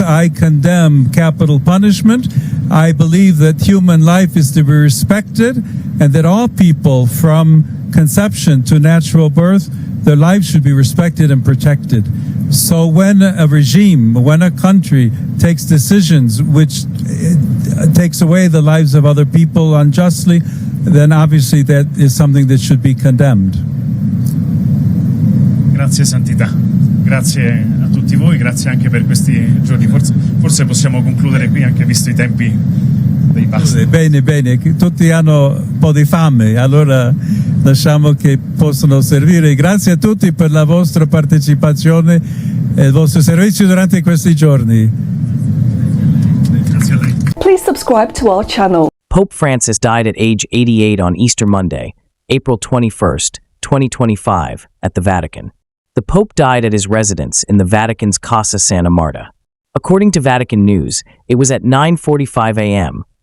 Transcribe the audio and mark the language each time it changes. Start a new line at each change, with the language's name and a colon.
English: I condemn capital punishment. I believe that human life is to be respected, and that all people from conception to natural birth, their lives should be respected and protected. So when a regime, when a country takes decisions which takes away the lives of other people unjustly, then obviously that is something that should be condemned.
Italian: Grazie Santità, grazie a tutti voi, grazie anche per questi giorni. Forse possiamo concludere qui, anche visto i tempi dei pasti. Bene, bene, tutti hanno un po' di fame, allora lasciamo che possano servire. Grazie a tutti per la vostra partecipazione e il vostro servizio durante questi giorni. Grazie a lei.
English: Please subscribe to our channel. Pope Francis died at age 88 on Easter Monday, April 21st, 2025, at the Vatican. The Pope died at his residence in the Vatican's Casa Santa Marta. According to Vatican News, it was at 9:45 a.m.